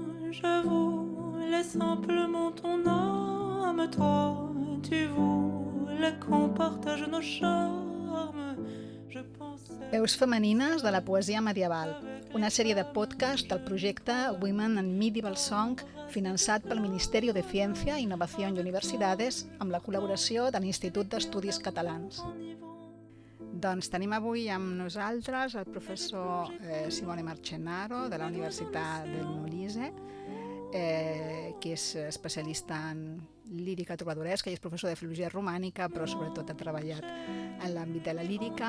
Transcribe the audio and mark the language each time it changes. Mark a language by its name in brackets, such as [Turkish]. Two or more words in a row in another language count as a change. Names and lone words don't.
[French] Je voulais simplement ton âme, toi, tu voulais qu'on partage nos charmes. Je pensais... [Catalan] Veus femenines de la poesia medieval, una sèrie de podcast del projecte Women and Medieval Song finançat pel Ministeri de Ciència, Innovació i Universitats amb la col·laboració de l'Institut d'Estudis Catalans. Doncs tenim avui amb nosaltres el professor Simone Marcenaro de la Universitat del Molise, que és especialista en lírica trobadoresca i és professor de filologia romànica, però sobretot ha treballat en l'àmbit de la lírica.